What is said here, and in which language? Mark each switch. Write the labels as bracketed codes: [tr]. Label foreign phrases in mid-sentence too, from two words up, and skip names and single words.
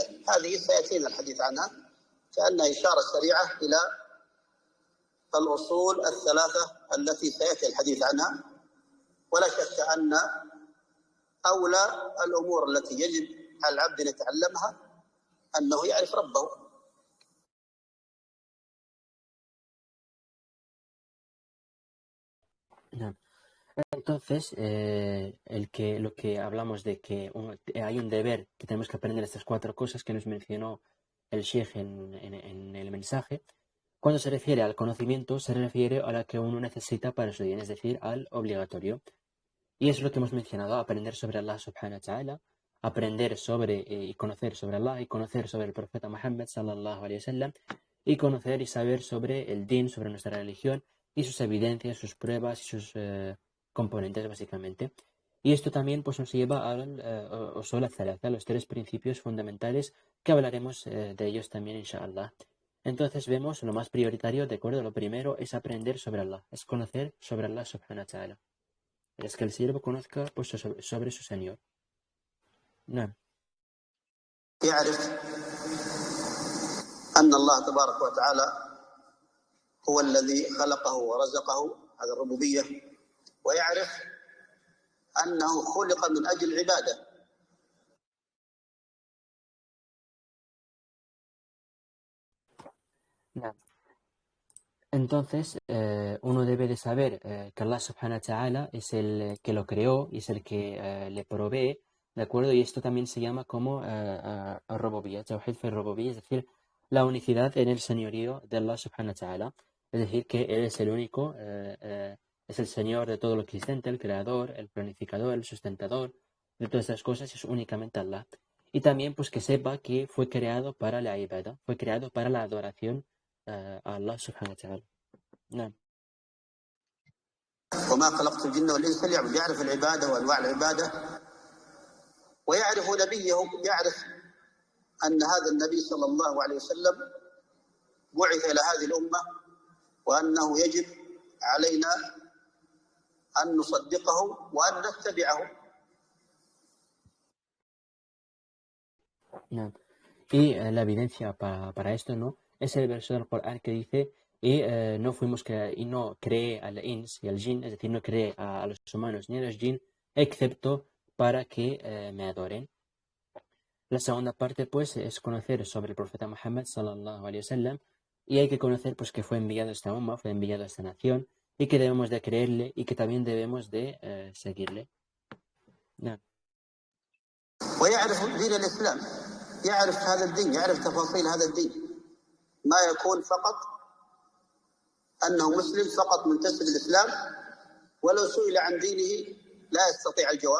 [ar] هذه سيأتينا الحديث عنها كأنها إشارة سريعة إلى الأصول الثلاثة التي سيأتي الحديث عنها. ولا شك أن أولى الأمور التي يجب على العبد أن يتعلمها أنه يعرف ربه. نعم. [es] Entonces, lo que hablamos de que hay un deber, que tenemos que aprender estas 4 cosas que nos mencionó el Sheikh en el mensaje. Cuando se refiere al conocimiento, se refiere a lo que uno necesita para su bien, es decir, al obligatorio. Y es lo que hemos mencionado: aprender sobre Allah [ar] سبحانه وتعالى, [es] aprender sobre y conocer sobre Allah, y conocer sobre el profeta Muhammad [ar] صلى الله عليه وسلم, [es] y conocer y saber sobre el din, sobre nuestra religión, y sus evidencias, sus pruebas y sus componentes, básicamente. Y esto también pues nos lleva al [ar] الأصول الثلاثة, [es] los 3 principios fundamentales, que hablaremos de ellos también, inshallah. Entonces vemos lo más prioritario, de acuerdo, lo primero es aprender sobre Allah, es conocer sobre Allah [ar] سبحانه وتعالى. [es] Es que el siervo conozca pues sobre su Señor. [ar] نعم. يعرف أن الله تبارك وتعالى هو الذي خلقه ورزقه، هذا الربوبية، ويعرف أنه خلق من أجل العبادة. نعم. [es] Entonces, uno debe de saber que Allah [ar] سبحانه وتعالى [es] es el que lo creó y es el que le provee, ¿de acuerdo? Y esto también se llama como rububiyya, [ar] توحيد في الربوبية, [es] es decir, la unicidad en el señorío de Allah [ar] سبحانه وتعالى. [es] Es decir, que Él es el único, es el Señor de todo lo existente, el creador, el planificador, el sustentador de todas estas cosas, es únicamente Allah. Y también pues que sepa que fue creado para la ibadah, fue creado para la adoración a Allah [ar] سبحانه وتعالى. نعم. وما خلقت الجن والإنس ليعبدون. يعرف العبادة وأنواع العبادة، ويعرف نبيه، يعرف أن هذا النبي صلى الله عليه وسلم بعث إلى هذه الأمة، وأنه يجب علينا أن نصدقه وأن نتبعه. نعم. [es] Y la evidencia para esto, ¿no? Es el verso del Corán que dice: y no creé al ins y al jin, es decir, no creé a los humanos ni a los jin, excepto para que me adoren. La segunda parte, pues, es conocer sobre el profeta Muhammad [ar] صلى الله عليه وسلم, [es] y hay que conocer, pues, que fue enviado a esta umma, fue enviado a esta nación, y que debemos de creerle y que también debemos de seguirle. [ar] نعم. ويعرف دين الإسلام، يعرف هذا الدين، يعرف تفاصيل هذا الدين، ما يكون فقط أنه مسلم فقط منتسب للإسلام ولو سئل عن دينه لا يستطيع الجواب.